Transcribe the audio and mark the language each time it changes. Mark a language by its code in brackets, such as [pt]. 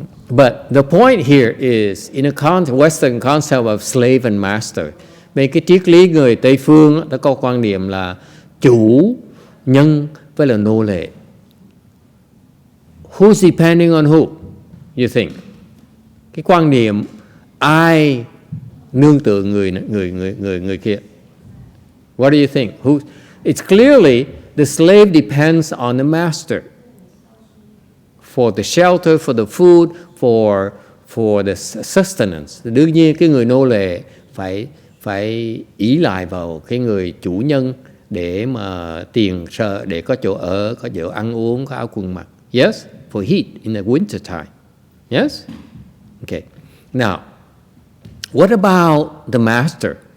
[en] But the point here is, in a Western concept of slave and master, [vi] về cái triết lý người Tây phương đã có quan niệm là chủ, nhân với là nô lệ. [en] Who's depending on who, you think? [vi] Cái quan niệm ai nương tựa người kia. [en] What do you think? It's clearly the slave depends on the master for the shelter, for the food, for the sustenance. [vi] Đương nhiên cái người nô lệ phải ỷ lại vào cái người chủ nhân để mà tiền sợ, để có chỗ ở, có chỗ ăn uống, có áo quần mặc. [en] Yes, for heat in the winter time. Yes? Okay. Now, what about the master?